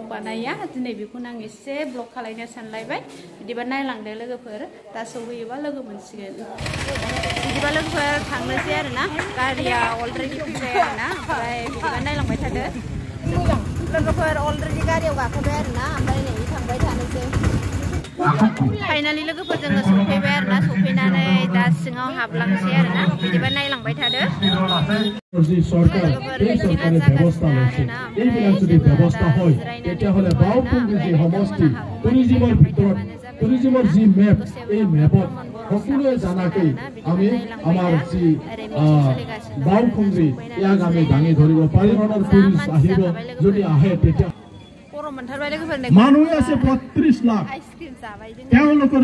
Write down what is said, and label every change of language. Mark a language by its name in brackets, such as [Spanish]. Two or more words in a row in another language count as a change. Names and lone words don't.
[Bodo] बानाया दिनै बेखौनो आं एसे ब्लग खालायनो सानलायबाय बिदिबा नायलांदो लोगोफोर दा सौहैयोबा लोगो मोनसिगोन बिदिबा लोगोफोर थांनोसै आरोना गारिया अलरेडि फैबाय आरोना ओमफ्राय बिदिबा नायलांबाय थादो लोगोफोर अलरेडि गारियाव गाखोबाय आरोना ओमफ्राय नै थांबाय थानोसै फाइनालि लोगोफोर जोङो सफैबाय आरोना सफैनानै दा सिङाव हाबलांसै आरोना बिदिबा नायलांबाय थादो [Assamese] টুরিজমৰ যি মেপ এই মেপত সকলোৱে জানাকে আমি আমাৰ যি গাঁওখংগ্ৰী ইয়াক আমি দাঙি ধৰিব পাৰিম আৰু টুৰিষ্ট আহিব যদি আহে তেতিয়া মানুহ আছে ৩২ লাখ তেওঁলোকৰ